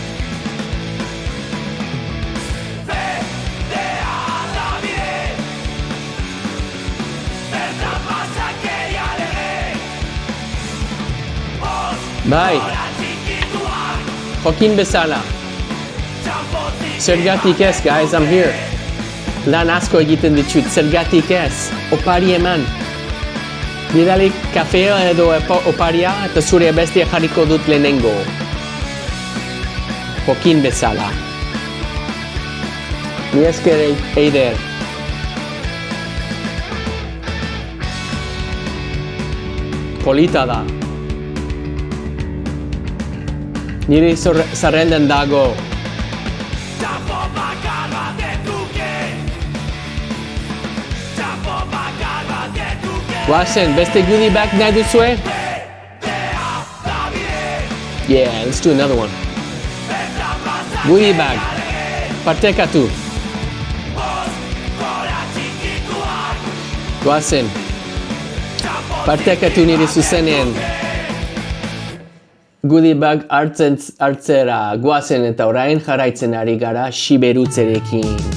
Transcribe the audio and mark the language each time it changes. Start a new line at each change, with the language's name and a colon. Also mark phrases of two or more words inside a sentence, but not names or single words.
Basque: Bai. Joaquin bezala. Zergatik ez,
English: guys, I'm here.
Basque: Lan asko egiten ditut, zergatik ez. Opari eman. Bidali kafea edo oparia eta zure bestia jarriko dut lehenengo. Joaquin bezala. Mi esker Eider. Polita da. Niri zerrendan dago. Guazen, beste
English: goodie bag
Basque: nahi duzue?
English: Yeah, let's do another one. Goodie bag.
Basque: Partekatu. Guazen. Partekatu nire zuzenean.
English: Goodie bag
Basque: hartzera. Guazen eta orain jarraitzen ari gara siberutzerekin.